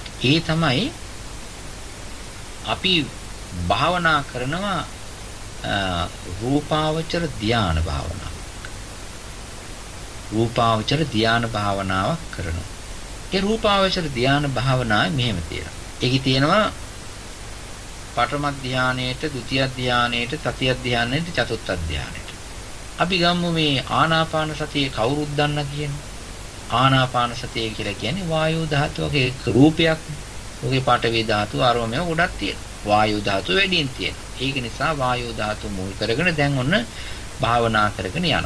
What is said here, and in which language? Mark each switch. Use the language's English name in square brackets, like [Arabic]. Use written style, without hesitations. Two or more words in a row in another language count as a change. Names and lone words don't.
[Sinhala] ඒ තමයි අපි භාවනා කරනවා රූපාවචර ධාන භාවනාව. රූපාවචර ධාන භාවනාවක් කරනවා. ඒ රූපාවචර ධාන භාවනාවේ මෙහෙම තියෙනවා. ඒකේ තියෙනවා පඨම ධානයේට, ဒုတိ ය ධානයේට, තතිය ධානයේට, චතුර්ථ ධානයේට. අපි ගම්මු මේ ආනාපාන සතියේ කවුරුත් දන්නා කියන්නේ. ආනාපාන සතිය කියලා කියන්නේ වායු ධාතුවගේ රූපයක්. ඔගේ පඨවි ධාතු ආරෝමය ගොඩක් තියෙනවා. වායු ධාතුව වැඩියෙන් තියෙනවා. ඒක නිසා වායු ධාතුව මුල් කරගෙන දැන් ඔන්න භාවනා කරගෙන යනවා.